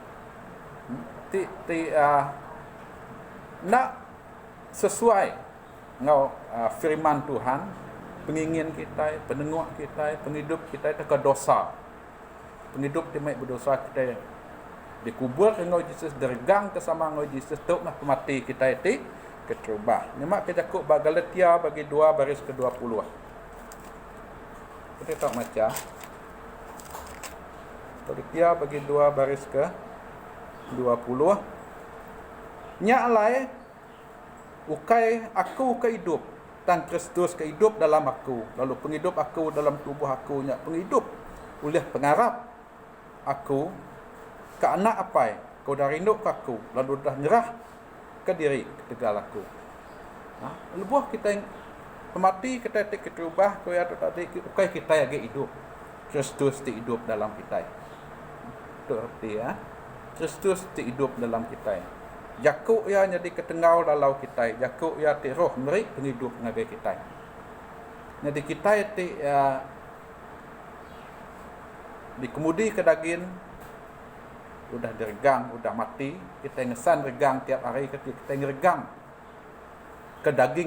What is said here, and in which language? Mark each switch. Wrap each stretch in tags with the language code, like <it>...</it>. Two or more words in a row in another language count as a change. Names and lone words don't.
<iba>Nak sesuai dengan firman Tuhan, pengingin kita, penenguak kita, penghidup kita itu ke dosa. Penghidup timai berdosa kita dikubur dengan Yesus, dergang bersama dengan Yesus, tu nak mati kita itu keterubah. Nyemak kita kuk Galatia bagi 2 baris ke-20. Kita tak macam Galatia bagi 2 baris ke 20. Nya alai ukai aku kehidup dan Kristus kehidup dalam aku, lalu penghidup aku dalam tubuh aku, nya penghidup oleh pengarap aku ke anak apai kau dah rindu ke aku, lalu dah nyerah ke diri ketegal aku. Lebuh kita mati kita terubah kau ya tadi ukai kita lagi hidup, Kristus hidup dalam kita. Itu arti ya. Kristus hidup dalam kita. Jakuk ya jadi ketengau dalam kita. Jakuk ya ti roh meri penghidup ngagai kita. Jadi kita ti dikemudi ke daging udah diregang, udah mati, kita ngesan regang tiap hari kita ngeregang kedagingan kita.</iba>